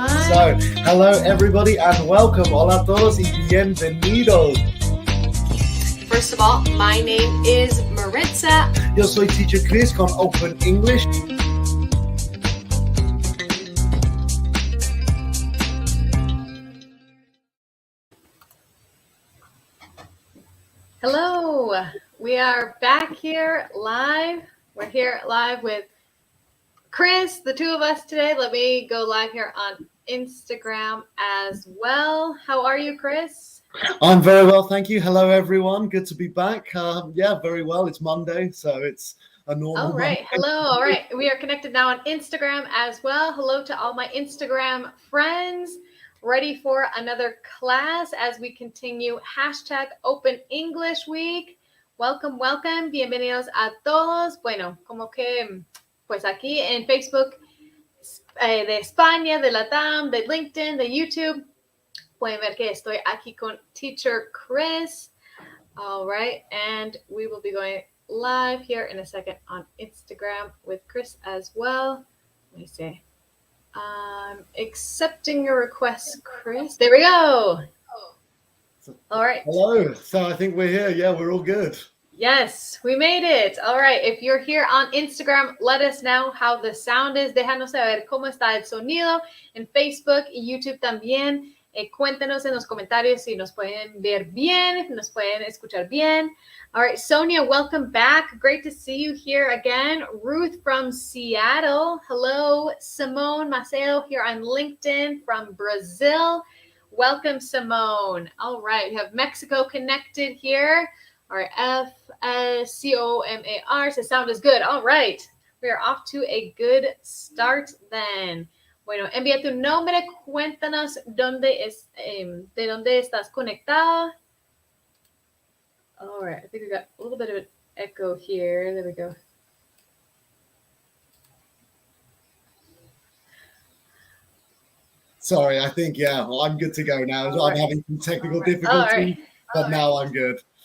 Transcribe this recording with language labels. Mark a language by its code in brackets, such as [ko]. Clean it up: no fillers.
[en] So, hello everybody and welcome. [es] Hola a todos y bienvenidos. [en] First of all, my name is Maritza. [es] Yo soy Teacher Chris con Open English. [en] Hello, we are back here live. We're here live with Chris, the two of us today. Let me go live here on Instagram as well. How are you, Chris? I'm very well, thank you. Hello everyone, good to be back. Very well. It's Monday, so it's a normal All right, Monday. hello. All right, we are connected now on Instagram as well. Hello to all my Instagram friends. Ready for another class as we continue hashtag Open English Week. Welcome, welcome. [es] Bienvenidos a todos. Bueno, como que pues aquí en Facebook de España, de LATAM, de LinkedIn, de YouTube, pueden ver que estoy aquí con Teacher Chris. [en] All right, and we will be going live here in a second on Instagram with Chris as well. Let me see. Accepting your request, Chris. There we go. All right. Hello. So I think we're here. Yeah, we're all good. Yes, we made it. All right. If you're here on Instagram, let us know how the sound is. [es] Déjanos saber cómo está el sonido en Facebook y YouTube también. Cuéntenos en los comentarios si nos pueden ver bien, nos pueden escuchar bien. [en] All right, Sonia, welcome back. Great to see you here again. Ruth from Seattle. Hello. Simone Maceo here on LinkedIn from Brazil. Welcome, Simone. All right, we have Mexico connected here. All right, FCOMAR. So sound is good. All right, we are off to a good start then. [es] Bueno, envía tu nombre, cuéntanos de dónde estás conectado. [en] All right, I think we got a little bit of an echo here. There we go. Sorry, I think, I'm good to go now. All I'm right. having some technical difficulties, but now I'm good.